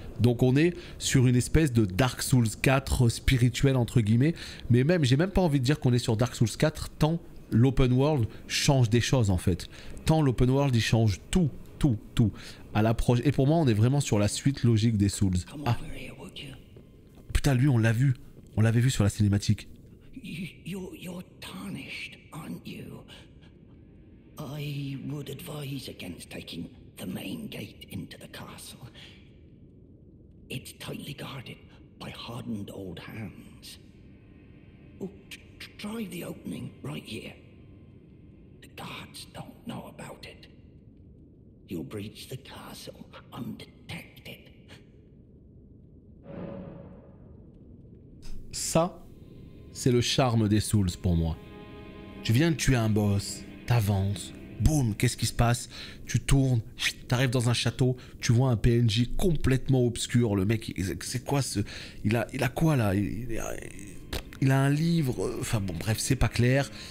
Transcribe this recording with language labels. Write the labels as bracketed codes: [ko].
[fr] Donc on est sur une espèce de Dark Souls 4 spirituel entre guillemets, mais même, j'ai même pas envie de dire qu'on est sur Dark Souls 4, tant l'open world change des choses en fait. Tant l'open world il change tout à l'approche. Et pour moi, on est vraiment sur la suite logique des Souls. Ah. Putain, lui, on l'a vu. On l'avait vu sur la cinématique. [en] You're tarnished, aren't you? I would advise against taking the main gate into the castle. It's tightly guarded by hardened old hands. Oh, try the opening right here. The guards don't know about it. You'll breach the castle undetected. [fr] Ça, c'est le charme des Souls pour moi. Tu viens de tuer un boss, t'avances, boum, qu'est-ce qui se passe? Tu tournes, t'arrives dans un château, tu vois un PNJ complètement obscur. Le mec, c'est quoi ce... Il a quoi là? Il a un livre, enfin bon bref, c'est pas clair.